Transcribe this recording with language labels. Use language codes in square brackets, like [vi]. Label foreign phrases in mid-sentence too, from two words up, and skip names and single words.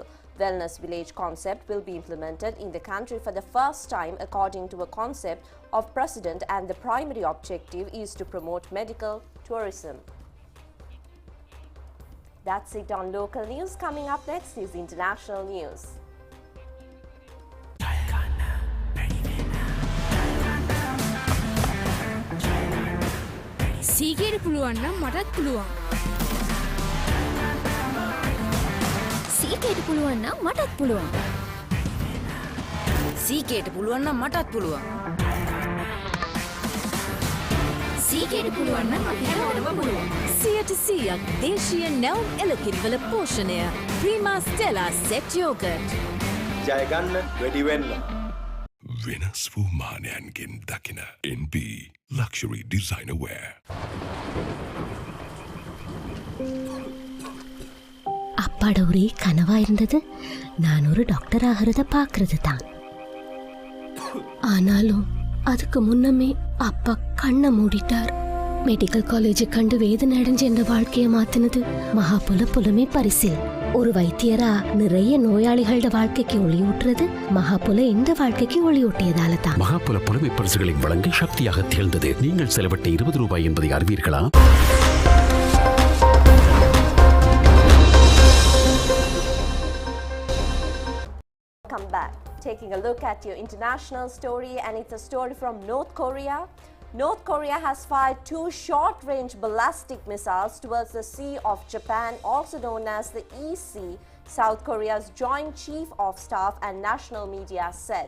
[en] Wellness Village concept will be implemented in the country for the first time according to a concept of President, and the primary objective is to promote medical tourism. That's it on local news. Coming up next is international news. [si] සීගේට පුළුවන් නම් මටත් පුළුවන්. සීගේට පුළුවන් නම් මටත් පුළුවන්. සීගේට පුළුවන් නම් මටත් පුළුවන්. සීගේට පුළුවන් නම් අපි හැමෝටම පුළුවන්. 100% දේශීය නැවුම් එළකිරිවල පෝෂණය. ප්‍රීමා ස්ටෙලා සෙට් යෝගට්. ජය ගන්න වැඩි වෙන්න. වෙනස් වූ මානයන්ගෙන් දකින NB Luxury Designer Wear. [ta] அப்பாட ஒரே கனவா இருந்தது நான் ஒரு டாக்டர் ஆகிறது பார்க்கறது தான். ஆனாலும் அதுக்கு முன்னமே அப்பா கண்ணை மூடிட்டார். [en] medical college [ta] கண்டு வேதனை அடைஞ்ச என்ற வாழ்க்கையை மாத்தினது மகாபுல புலமை பரிசில். ஒரு வைத்தியரா நிறைய நோயாளிகளோட வாழ்க்கைக்கு ஒளியூட்டுறது மகாபுல இந்த வாழ்க்கைக்கு ஒளியூட்டியதால தான். மகாபுல புலமை பரிசுகளை வழங்க சக்தியாக திகழ்ந்தது. நீங்கள் செலவிட்ட ₹20 என்பதை அறிவீர்களா? [en] Come back. Taking a look at your international story, and it's a story from North Korea. North Korea has fired 2 short-range ballistic missiles towards the Sea of Japan, also known as the East Sea, South Korea's Joint Chief of Staff and national media said.